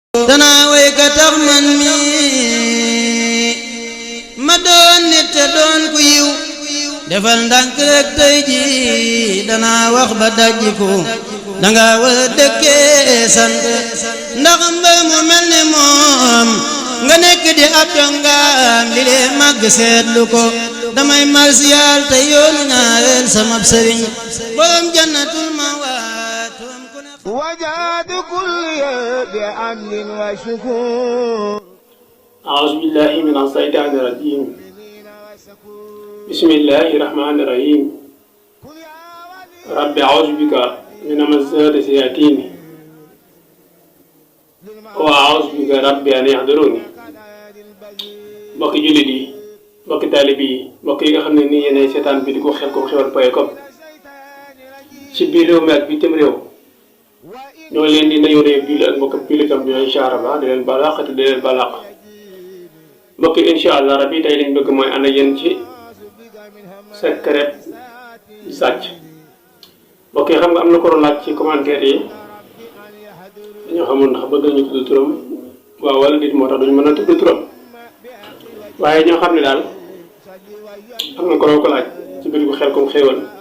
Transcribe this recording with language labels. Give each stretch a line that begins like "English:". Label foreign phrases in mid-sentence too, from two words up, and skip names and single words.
Wolof: danaa way ka tax man mi ma doon nit te doon ku yiw defal ndànk rek tey ji danaa wax ba dajjiku danga war a dëkkee sant ndax mbër mu mel ni moom nga nekk di ab dongaam li lee màgg seetlu ko damay marsiyaal te yoonu ñaareel sama sëriñ borom
Arabic: جنة المأوى وجاد كل بأمن وشكور. أعوذ بالله من الشيطان الرجيم. بسم الله الرحمن الرحيم. رب أعوذ بك من همزات الشياطين وأعوذ بك رب أن يحضرون.
Wolof: mbokki jullit yi mbokki taalibe yi mbokk yi nga xam ne nii yéenay seetaan bi di ko Xelcom ci biir réew mi ak bitim réew ñoo leen di nuyu réew jullit ak mbokk jullitam bi
Arabic: إن شاء الله
Wolof: di leen balaax te di leen balaax mbokk yi
Arabic: إن شاء الله ربي
Wolof: tey liñ bëgg mooy ànd ak yéen ci secret sàcc mbokk yi xam nga am na ko doon laaj ci commentaire yi dañoo xamul ndax bëgg nañu tudd turam waaw wala nit moo tax duñu mën a tudd turam waaye ñoo xam ne daal am na ko doon ko laaj ci biir gu Xelcom xéewal